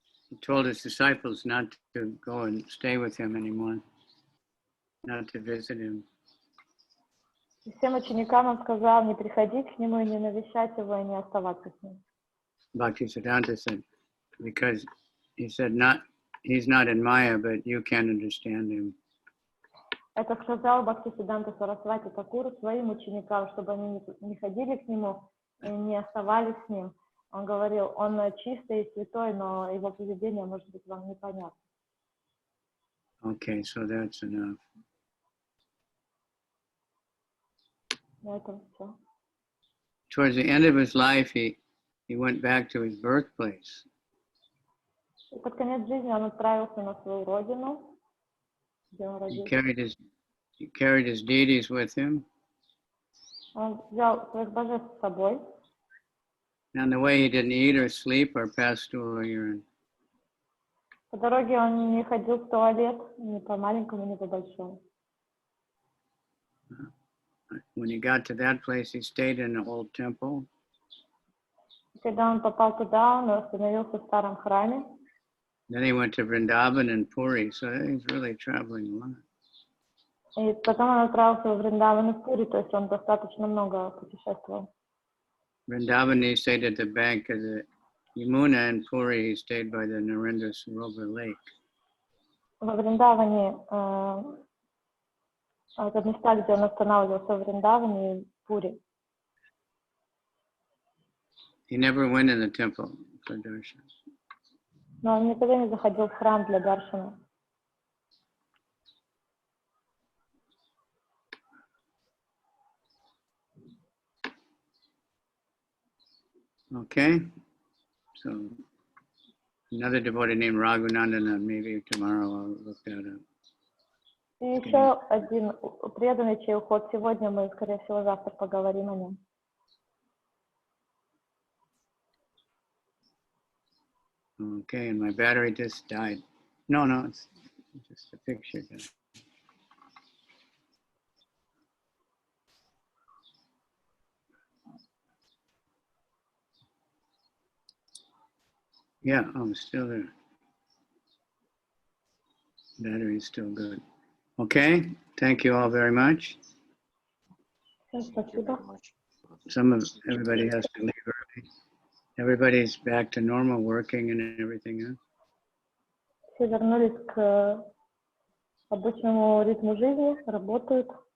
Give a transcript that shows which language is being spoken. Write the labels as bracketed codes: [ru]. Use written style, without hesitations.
[en] He told his disciples not to go and stay with him anymore, not to visit him. [ru] И всем ученикам он сказал не приходить к нему и не навещать его, и не оставаться с ним. [en] Bhaktisiddhanta said, because he said, he's not in Maya, but you can't understand him. [ru] Это сказал Бхактисиддханта Сарасвати Такуру своим ученикам, чтобы они не ходили к нему и не оставались с ним. Он говорил: он чистый и святой, но его поведение может быть вам непонятно. [en] Okay, so that's enough. [ru] На этом все. [en] Towards the end of his life, he went back to his birthplace. [ru] И под конец жизни он отправился на свою родину, где он [en] He [ru] родился. [en] carried his deities with him. [ru] Он взял своих божеств с собой. [en] And on the way, he didn't eat or sleep or pass stool or urine. [ru] По дороге он не ходил в туалет, ни по маленькому, ни по большому. [en] When he got to that place, he stayed in an old temple. [ru] Когда он попал туда, он остановился в старом храме. [en] Then he went to Vrindavan and Puri, so he's really traveling a lot. [ru] И потом он отправился в Вриндаван и в Пури, то есть он достаточно много путешествовал. [en] Vrindavan, he stayed at the bank of the Yamuna, and Puri, he stayed by the Narendra Sarovar lake. [ru] Во Вриндаване, это места, где он останавливался, в Вриндаване и Пури. [en] He never went in the temple for darshan. [ru] Но он никогда не заходил в храм для даршана. [en] Okay, so another devotee named Raghunandana, maybe tomorrow I'll look that up. [ru] И еще один преданный, чей уход сегодня, мы, скорее всего, завтра поговорим о нем. [en] Okay, and my battery just died. No, it's just a picture. Yeah, I'm still there. Battery is still good. Okay, thank you all very much. [ru] Всем спасибо. [en] Everybody has to leave early. Everybody's back to normal working and everything, huh? [ru] Все вернулись к обычному ритму жизни, работают.